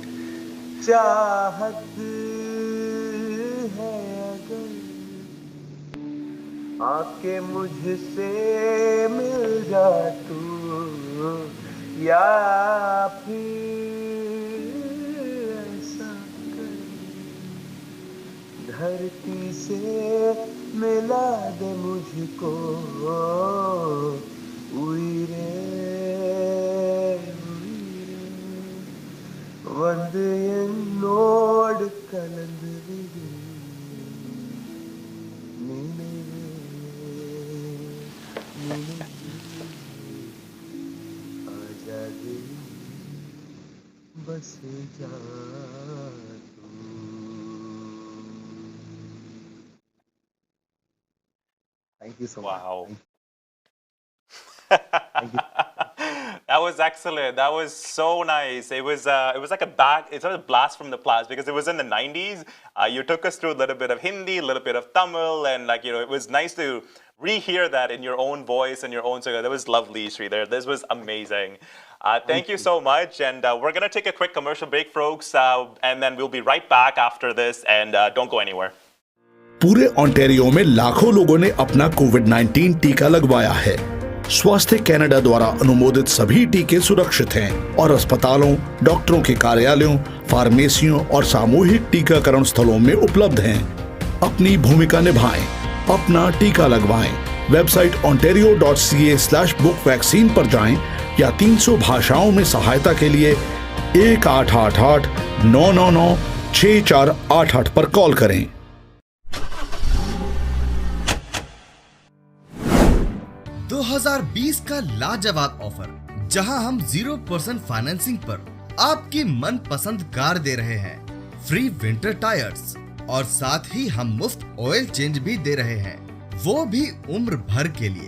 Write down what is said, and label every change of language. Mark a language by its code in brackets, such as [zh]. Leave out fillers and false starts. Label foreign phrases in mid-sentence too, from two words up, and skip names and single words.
[hi] चाहत है अगर आके मुझसे मिल जा तू, या फिर ऐसा कर धरती से मिला दे मुझको। उई रे, [ta] வந்து என்னோடு கலந்து நினைவே [hi] आजादी बस जा तू। [en] Thank you so much. Wow. Thank you. That was excellent. That was so nice. It was like it's a blast from the past because it was in the 90s. You took us through a little bit of Hindi, a little bit of Tamil, and it was nice to rehear that in your own voice and your own song. That was lovely, Shridhar. This was amazing. Thank you so much. And we're going to take a quick commercial break, folks, and then we'll be right back after this. And don't go anywhere. [hi] पूरे ओंटारियो में लाखों लोगों ने अपना कोविड-19 टीका लगवाया है। स्वास्थ्य कनाडा द्वारा अनुमोदित सभी टीके सुरक्षित हैं और अस्पतालों, डॉक्टरों के कार्यालयों, फार्मेसियों और सामूहिक टीकाकरण स्थलों में उपलब्ध हैं। अपनी भूमिका निभाएं, अपना टीका लगवाएं। वेबसाइट ontario.ca/book vaccine पर जाएं या 300 भाषाओं में सहायता के लिए 1-888-999-6488 पर कॉल करें। 2020 का लाजवाब ऑफर, जहां हम 0% फाइनेंसिंग पर आपकी मनपसंद कार दे रहे हैं, [en] free winter tires, [hi] और साथ ही हम मुफ्त [en] oil change [hi] भी दे रहे हैं, वो भी उम्र भर के लिए।